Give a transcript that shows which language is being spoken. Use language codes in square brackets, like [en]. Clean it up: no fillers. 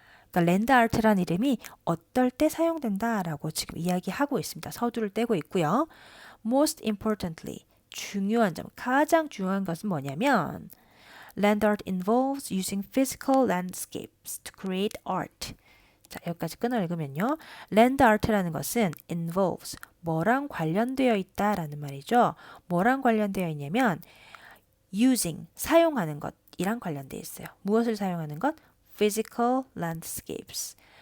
[ko] 그러니까 랜드 아트라는 이름이 어떨 때 사용된다라고 지금 이야기하고 있습니다. 서두를 떼고 있고요. [en] Most importantly, [ko] 가장 중요한 것은 뭐냐면 [en] land art involves using physical landscapes to create art. [ko] 자, 여기까지 끊어 읽으면요. land art라는 것은 involves 뭐랑 관련되어 있다라는 말이죠. 뭐랑 관련되어 있냐면 using 사용하는 것이랑 관련되어 있어요. 무엇을 사용하는 것? [en] physical landscapes.